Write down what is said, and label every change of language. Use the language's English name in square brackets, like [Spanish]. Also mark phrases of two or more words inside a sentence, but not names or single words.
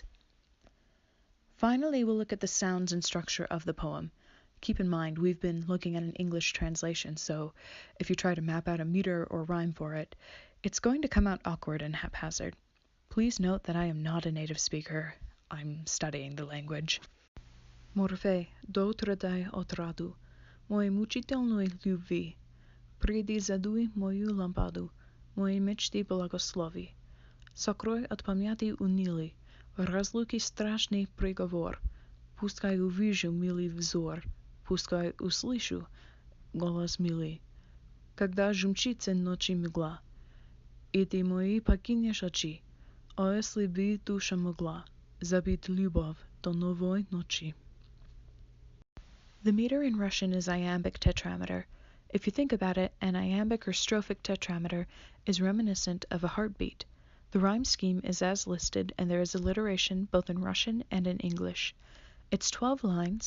[English] Finally, we'll look at the sounds and structure of the poem. Keep in mind, we've been looking at an English translation, so if you try to map out a meter or rhyme for it, it's going to come out awkward and haphazard. Please note that I am not a native speaker. I'm studying the language. [Russian] Morphe, до утра дай отраду, мой мучительной любви, приди задуй мою лампаду, мои мечты благослови. Сокрой от памяти унылый, в разлуке страшный приговор. Пускай увижу милый взор, пускай услышу голос милый. Когда жмчится ночи мгла, и ты мои покинешь очи, о, если бы душа могла забыть любовь до новой ночи. [English] The meter in Russian is iambic tetrameter. If you think about it, an iambic or strophic tetrameter is reminiscent of a heartbeat. The rhyme scheme is as listed, and there is alliteration both in Russian and in English. It's 12 lines.